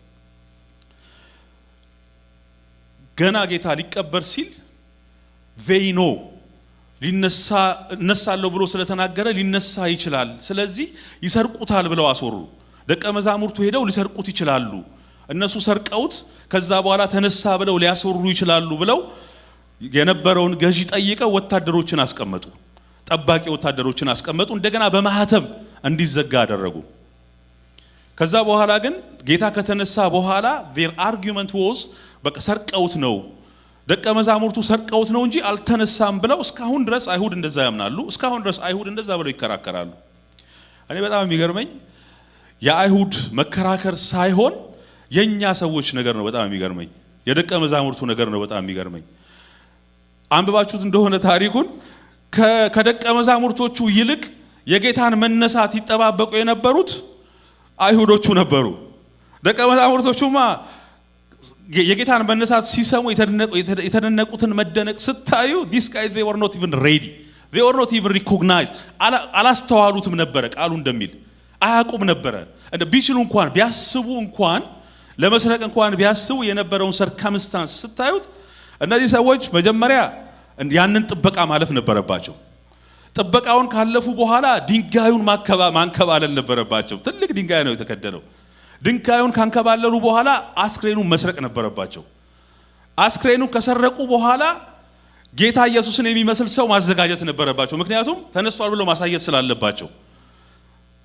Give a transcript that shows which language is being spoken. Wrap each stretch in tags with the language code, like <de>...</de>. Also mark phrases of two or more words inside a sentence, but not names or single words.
<am>ገና ጌታ ሊቀበር ሲል ቬይኖ ሊነሳለው ብሎ ስለተናገረ ሊነሳ ይችላል፣ ስለዚህ ይሰርቁታል ብለው አስወሩ። ደቀ መዛሙርቱ ሄደው ሊሰርቁት ይችላሉ፣ እነሱ ሰርቀውት ከዛ በኋላ ተነሳ ብለው ሊያስወሩ ይችላሉ ብለው የነበረውን ገዢ ጠይቀው ወታደሮችን አስቀመጡ፣ ጠባቂ ወታደሮችን አስቀመጡ። እንደገና በማህተም እንዲዘጋ አደረጉ። ከዛ በኋላ ግን ጌታ ከተነሳ በኋላ</am> <en>their argument was</en> <am>በቃ ሰርቀውት ነው፣ ደቀ መዛሙርቱ ሰርቀውት ነው እንጂ አልተነሳም ብለው እስካሁን ድረስ አይሁድ እንደዛ ያምናሉ። እስካሁን ድረስ አይሁድ እንደዛ ብለው ይከራከራሉ። እኔ በጣም የሚገርመኝ የአይሁድ መከራከር ሳይሆን የኛ ሰዎች ነገር ነው በጣም የሚገርመኝ። የደቀ መዛሙርቱ ነገር ነው በጣም የሚገርመኝ። አንብባችሁት እንደሆነ ታሪኩን ከደቀ መዛሙርቶቹ ይልቅ የጌታን መነሳት ይጠባበቁ የነበሩት አይሁዶቹ ነበሩ። ደቀ መዛሙርቶቹማ የጌታን መነሳት ሲሰሙ የተደነቁትን መደነቅ ስታዩ</am> <en>these guys they were not even ready, they were not even recognized።</en> <am>አላስተዋሉትም ነበረ ቃሉ እንደሚል አያውቁም ነበረ። ቢችሉ እንኳን ቢያስቡ እንኳን ለመስረቅ እንኳን ቢያስቡ የነበረውን ሰርከምስታንስ ስታዩት እነዚህ ሰዎች መጀመሪያ ያንን ጥበቃ ማለፍ ነበረባቸው። ጥበቃውን ካለፉ በኋላ ድንጋዩን ማንከባለል ነበረባቸው። ትልቅ ድንጋይ ነው የተከደነው። ድንጋዩን ካንከባለሉ በኋላ አስክሬኑን መስረቅ ነበረባቸው። አስክሬኑን ከሰረቁ በኋላ ጌታ ኢየሱስን የሚመስል ሰው ማዘጋጀት ነበረባቸው። ምክንያቱም ተነስቷል ብሎ ማሳየት ስላለባቸው።</am>